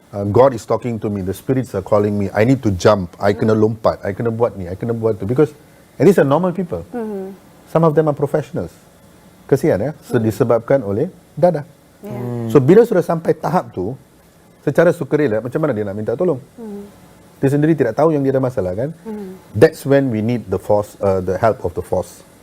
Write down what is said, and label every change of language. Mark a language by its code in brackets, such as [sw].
[en] God is talking to me, the spirits are calling me, I need to jump, [ms] I kena lompat, I kena buat ni, I kena buat tu. [en] Because and these are normal people. Some of them are professionals. [ms] Kesian ya, disebabkan oleh dadah. So bila sudah sampai tahap tu, secara sukarela, macam mana dia nak minta tolong? Dia sendiri tidak tahu yang dia ada masalah kan? [en] That's when we need the force, the help of the force.